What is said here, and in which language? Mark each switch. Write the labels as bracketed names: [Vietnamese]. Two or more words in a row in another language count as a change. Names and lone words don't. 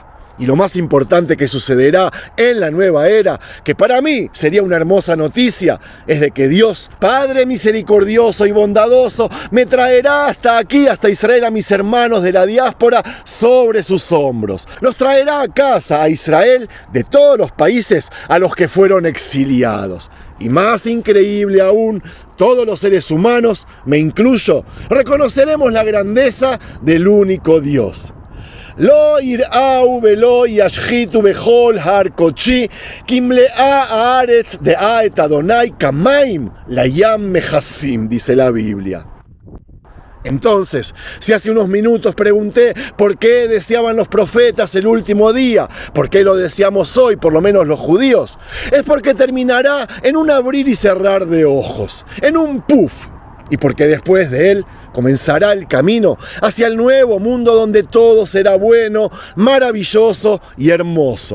[Spanish] Y lo más importante que sucederá en la nueva era, que para mí sería una hermosa noticia, es de que Dios, Padre misericordioso y bondadoso, me traerá hasta aquí, hasta Israel, a mis hermanos de la diáspora sobre sus hombros. Los traerá a casa, a Israel, de todos los países a los que fueron exiliados. Y más increíble aún, todos los seres humanos, me incluyo, reconoceremos la grandeza del único Dios. [Hebrew] לא ירעו ולא ישחיתו בכל הר קדשי כמלאה הארץ דעה את אדני כמים לים מכסים, [Spanish] dice la Biblia. Entonces, si hace unos minutos pregunté por qué deseaban los profetas el último día, por qué lo deseamos hoy, por lo menos los judíos, es porque terminará en un abrir y cerrar de ojos, en un puf, y porque después de él comenzará el camino hacia el nuevo mundo donde todo será bueno, maravilloso y hermoso.